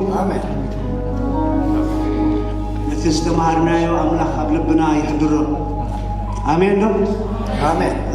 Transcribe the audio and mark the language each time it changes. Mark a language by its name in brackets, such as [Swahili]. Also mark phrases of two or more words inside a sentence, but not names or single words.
[Tigrinya] አሜን ለተስተማርናዮ አምላክ ኣብ ልብና ይሕድሮ [Amharic] አሜን ነው [Tigrinya] አሜን